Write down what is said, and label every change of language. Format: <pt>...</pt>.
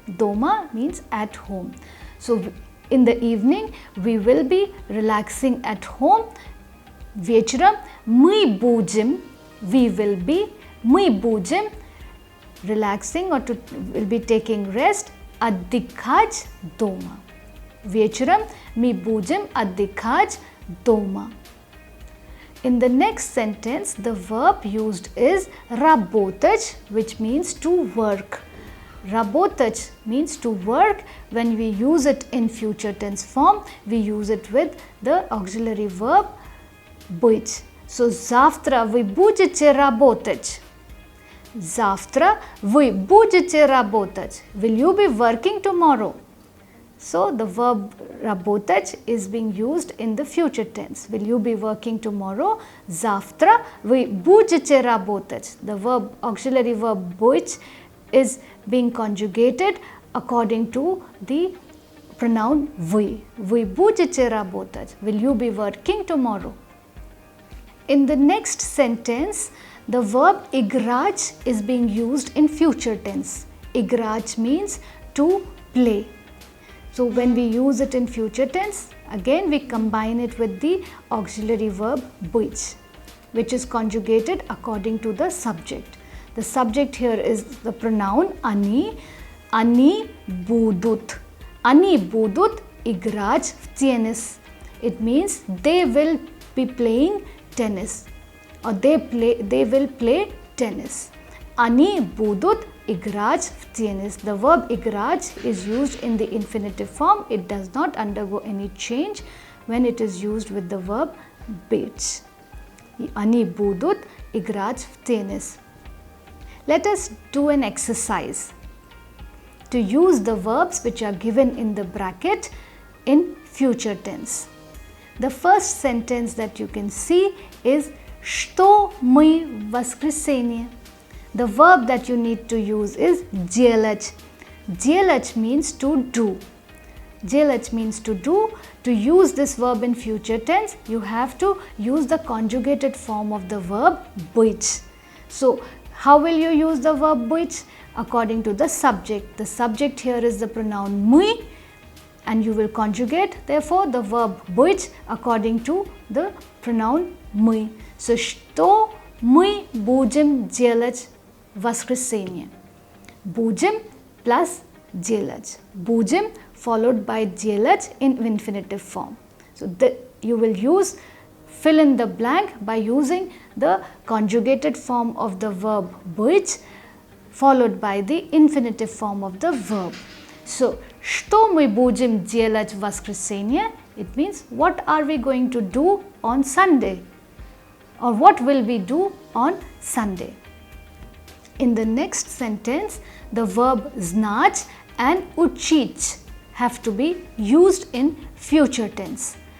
<en>Doma means at home. So in the evening we will be relaxing at home.</en> <ru>Вечером мы будем,</ru> <en>we will be,</en> <ru>мы будем</ru> <en>relaxing or will be taking rest,</en> <ru>отдыхать дома. Вечером мы будем отдыхать дома.</ru> <en>In the next sentence, the verb used is работать, which means to work. Работать means to work. When we use it in future tense form, we use it with the auxiliary verb быть.</en> <ru>So, завтра вы будете работать. Завтра вы будете работать.</ru> <en>Will you be working tomorrow? So, the verb работать is being used in the future tense. Will you be working tomorrow?</en> <ru>Завтра вы будете работать.</ru> <en>The verb, auxiliary verb быть is being conjugated according to the pronoun вы.</en> <ru>Вы будете работать.</ru> <en>Will you be working tomorrow? In the next sentence, the verb играть is being used in future tense. Играть means to play. So when we use it in future tense, again we combine it with the auxiliary verb быть, which is conjugated according to the subject. The subject here is the pronoun они.</en> <ru>Они будут. Они будут играть в теннис.</ru> <en>It means they will be playing tennis, or they will play tennis.</en> <ru>Они будут играть в теннис.</ru> <en>The verb играть is used in the infinitive form. It does not undergo any change when it is used with the verb быть.</en> <ru>Они будут играть в теннис.</ru> <en>Let us do an exercise to use the verbs which are given in the bracket in future tense. The first sentence that you can see is</en> <ru>что мы в воскресенье.</ru> <en>The verb that you need to use is делать. Делать means to do. Делать means to do. To use this verb in future tense, you have to use the conjugated form of the verb быть. So, how will you use the verb быть? According to the subject. The subject here is the pronoun мы, and you will conjugate therefore the verb быть according to the pronoun мы.</en> <ru>So, что мы будем делать в воскресенье? Будем plus делать.</ru> <en>Будем followed by делать in infinitive form. So, you will use fill in the blank by using the conjugated form of the verb быть followed by the infinitive form of the verb.</en> <ru>So, что мы будем делать в воскресенье?</ru> <en>It means what are we going to do on Sunday? Or what will we do on Sunday? In the next sentence, the verb znać and učić have to be used in future tense.</en>